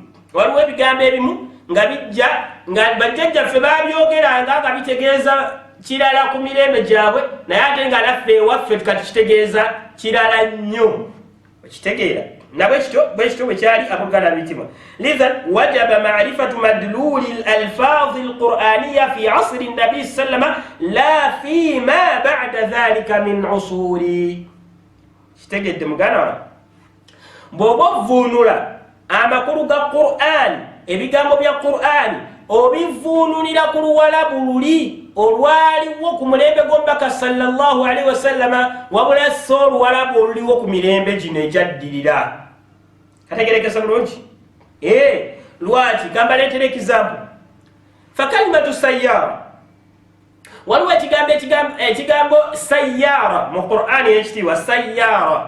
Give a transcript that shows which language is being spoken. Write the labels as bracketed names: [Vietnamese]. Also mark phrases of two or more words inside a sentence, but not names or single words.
[Ganda] Waliwo ebigambo ebimu nga bijja nga bajjajjaffe baabyogeranga nga bitegeeza kirala ku mirembe gyabwe, naye ate nga naffe ewaffe tukakitegeeza kirala nnyo. Okitegeera? Bwekityo bwe kyali Abuluganda bitima. [Arabic] لذا وجب معرفة مدلول الألفاظ القرآنية في عصر النبي سلم لا في ما بعد ذلك من العصور. [Ganda] Kitegedde muganda wange? Bw'oba ovvuunula amakulu ga Qur'an, ebigambo bya Qur'an obivuunulira ku Luwarabu luli olwaliwo ku mulembe gw'omubaka [Arabic] صلى الله عليه وسلم, [Ganda] wabula si Oluwarabu oluliwo ku mirembe gino egyaddirira. Kategerekesa bulungi? Lwaki? Kambaleetera ekizampu. [Arabic] فكلمة سيارة, [Ganda] waliwo ekigambo sayyara mu Qur'ani ekitiibwa sayyara.